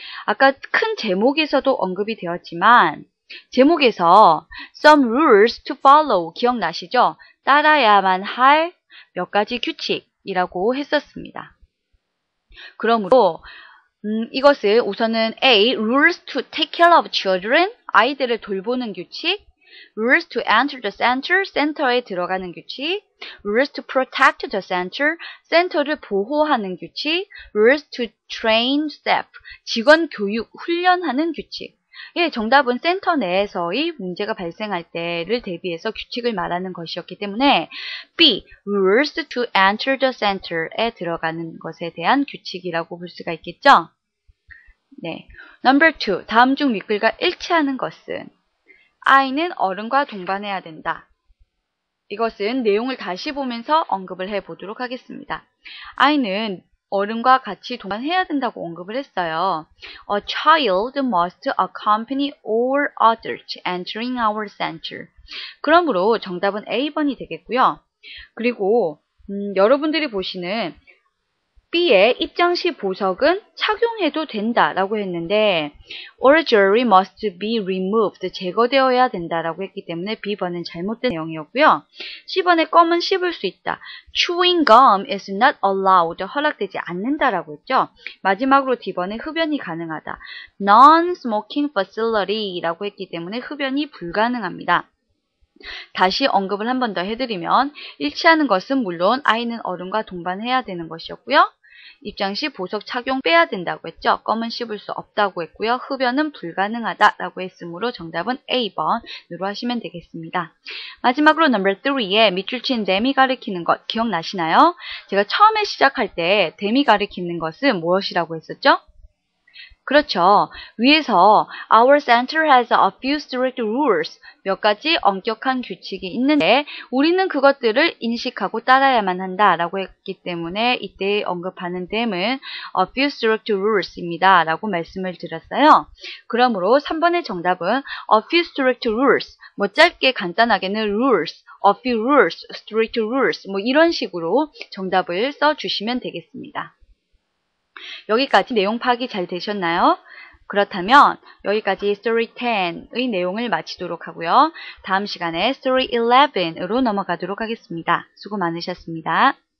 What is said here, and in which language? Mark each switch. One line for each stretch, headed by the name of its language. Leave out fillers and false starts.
Korean: 아까 큰 제목에서도 언급이 되었지만 제목에서
English: some rules to follow
Korean: 기억나시죠? 따라야만 할 몇 가지 규칙 이라고 했었습니다. 그러므로 이것을 우선은 A.
English: Rules to take care of children,
Korean: 아이들을 돌보는 규칙.
English: Rules to enter the center,
Korean: 센터에 들어가는 규칙.
English: Rules to protect the center,
Korean: 센터를 보호하는 규칙.
English: Rules to train staff,
Korean: 직원 교육, 훈련하는 규칙. 예, 정답은 센터 내에서의 문제가 발생할 때를 대비해서 규칙을 말하는 것이었기 때문에 B.
English: Rules to enter the center
Korean: 에 들어가는 것에 대한 규칙이라고 볼 수가 있겠죠?
English: 네. Number 2.
Korean: 다음 중 윗글과 일치하는 것은 아이는 어른과 동반해야 된다. 이것은 내용을 다시 보면서 언급을 해보도록 하겠습니다. 아이는 어른과 같이 동반해야 된다고 언급을 했어요.
English: A child must accompany all adults entering our center.
Korean: 그러므로 정답은 A번이 되겠고요. 그리고 여러분들이 보시는 B의 입장시 보석은 착용해도 된다라고 했는데
English: all jewelry must be removed,
Korean: 제거되어야 된다라고 했기 때문에 B번은 잘못된 내용이었고요. C번의 껌은 씹을 수 있다.
English: Chewing gum is not allowed,
Korean: 허락되지 않는다라고 했죠. 마지막으로 D번의 흡연이 가능하다.
English: Non-smoking facility
Korean: 라고 했기 때문에 흡연이 불가능합니다. 다시 언급을 한 번 더 해드리면 일치하는 것은 물론 아이는 어른과 동반해야 되는 것이었고요. 입장시 보석 착용 빼야 된다고 했죠. 껌은 씹을 수 없다고 했고요. 흡연은 불가능하다라고 했으므로 정답은 A번으로 하시면 되겠습니다. 마지막으로 넘버 3에 밑줄 친 them이 가리키는 것 기억나시나요? 제가 처음에 시작할 때 them이 가리키는 것은 무엇이라고 했었죠? 그렇죠.
English: 위에서 Our center has a few strict rules.
Korean: 몇 가지 엄격한 규칙이 있는데 우리는 그것들을 인식하고 따라야만 한다라고 했기 때문에 이때 언급하는 them은
English: a few strict rules
Korean: 입니다. 라고 말씀을 드렸어요. 그러므로 3번의 정답은
English: a few strict rules.
Korean: 뭐 짧게 간단하게는
English: rules, a few rules, strict rules
Korean: 뭐 이런 식으로 정답을 써주시면 되겠습니다. 여기까지 내용 파악이 잘 되셨나요? 그렇다면 여기까지 Story 10의 내용을 마치도록 하고요. 다음 시간에 Story 11으로 넘어가도록 하겠습니다. 수고 많으셨습니다.